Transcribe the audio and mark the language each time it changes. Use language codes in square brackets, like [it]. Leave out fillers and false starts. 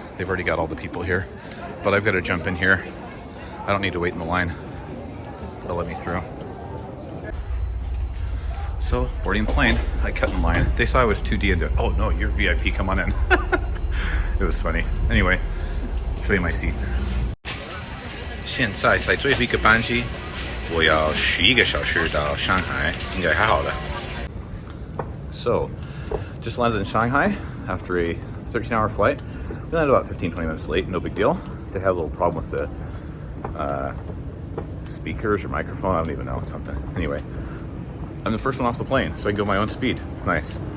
[en] They've already got all the people here, but I've got to jump in here. I don't need to wait in the line. They'll let me through. So, boarding the plane. I cut in line. They saw I was 2D into it. "Oh no, you're VIP, come on in." It was funny. Anyway, show you my seat. [zh] 现在在最后一个班机，我要11个小时到上海，应该还好的。 [en] So, just landed in Shanghai after a 13-hour flight. We landed about 15-20 minutes late, no big deal. They had a little problem with the speakers or microphone, I don't even know, something. Anyway, I'm the first one off the plane, so I can go my own speed. It's nice.